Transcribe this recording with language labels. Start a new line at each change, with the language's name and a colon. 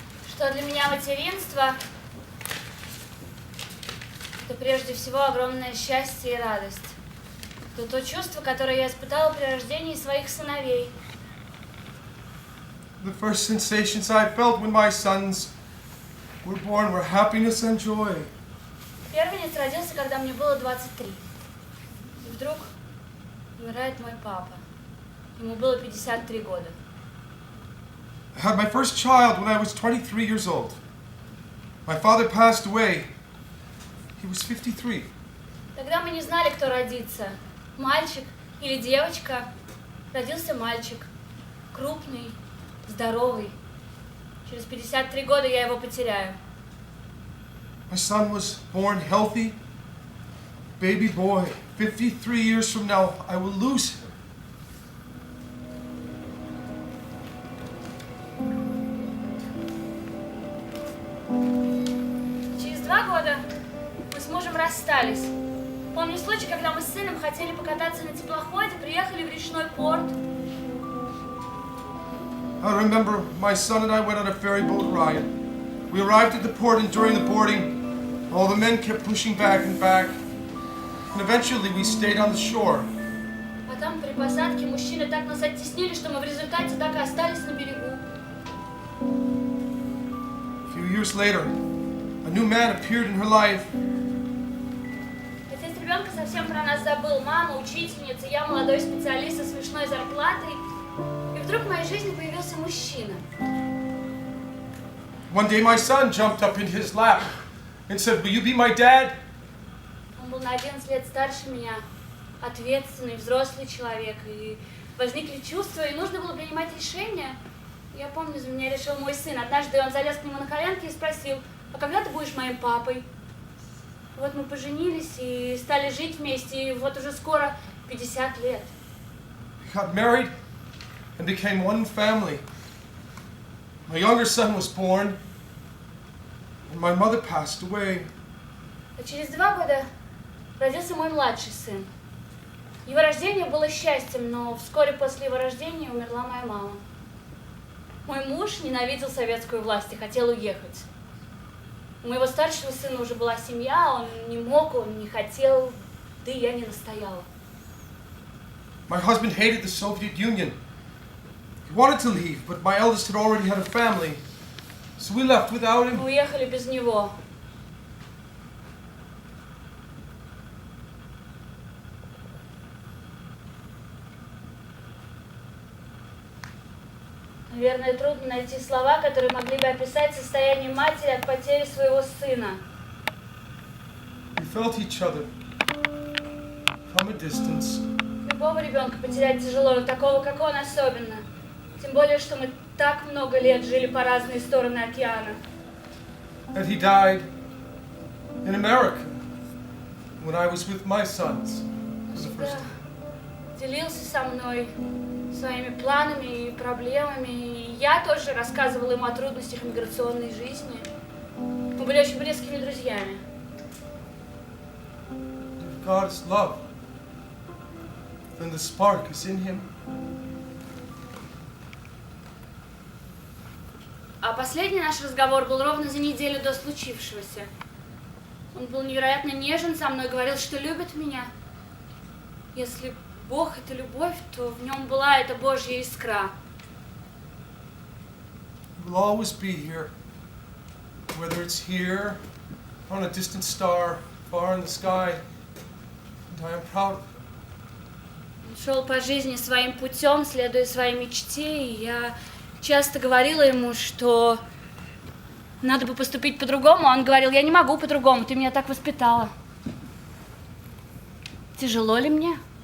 Russian: Что для меня материнство – это прежде всего огромное счастье и радость. Это то чувство, которое я испытала при рождении своих сыновей.
English: The first sensations I felt when my sons were born were happiness and joy.
Russian: Первенец родился, когда мне было 23. И вдруг умирает мой папа. Ему было 53 года.
English: I had my first child when I was 23 years old. My father passed away. He was 53.
Russian: Тогда мы не знали, кто родится. Мальчик или девочка. Родился мальчик, крупный, здоровый. Через 53 года я его потеряю.
English: My son was born healthy, baby boy. 53 years from now, I will lose him.
Russian: Через 2 года мы с мужем расстались. Помню случай, когда мы с сыном хотели покататься на теплоходе, приехали в речной порт.
English: I remember my son and I went on a ferry boat ride. We arrived at the port, and during the boarding, all the men kept pushing back and back. And eventually we stayed on the shore.
Russian: А там при посадке мужчины так нас оттеснили, что мы в результате так и остались на берегу.
English: A few years later, a new man appeared in her life.
Russian: Отец ребенка совсем про нас забыл. Мама, учительница, я молодой специалист со смешной зарплатой. И вдруг в моей жизни появился мужчина.
English: One day my son jumped up in his lap and said, "Will you be my dad?"
Russian: Он был на 11 лет старше меня, ответственный, взрослый человек. И возникли чувства, и нужно было принимать решение. Я помню, за меня решил мой сын. Однажды он залез к нему на коленки и спросил: а когда ты будешь моим папой? Вот мы поженились и стали жить вместе, и вот уже скоро 50 лет.
English: We got married and became one family. My younger son was born, and my mother passed away.
Russian: А через 2 года родился мой младший сын. Его рождение было счастьем, но вскоре после его рождения умерла моя мама. Мой муж ненавидел советскую власть и хотел уехать. У моего старшего сына уже была семья, он не мог, он не хотел, да и я не настояла.
English: My husband hated the Soviet Union. He wanted to leave, but my eldest had already had a family, so we left without him.
Russian: Мы уехали без него. Наверное, трудно найти слова, которые могли бы описать состояние матери от потери своего сына.
English: We felt each other from a distance.
Russian: Любого ребенка потерять тяжело, но такого, как он, особенно. Тем более, что мы так много лет жили по разные стороны океана.
English: And he died in America when I was with my sons for the first time.
Russian: Делился со мной своими планами и проблемами. И я тоже рассказывала ему о трудностях миграционной жизни. Мы были очень близкими друзьями.
English: If God is love, then the spark is in him.
Russian: А последний наш разговор был ровно за неделю до случившегося. Он был невероятно нежен со мной, говорил, что любит меня. Если Бог — это любовь, то в нем была эта Божья искра.
English: He will always be here, whether it's here, or on a distant star, far in the sky, and I am proud of him.
Russian: Он шел по жизни своим путем, следуя своей мечте, и я часто говорила ему, что надо бы поступить по-другому, а он говорил: я не могу по-другому, ты меня так воспитала. Тяжело ли мне?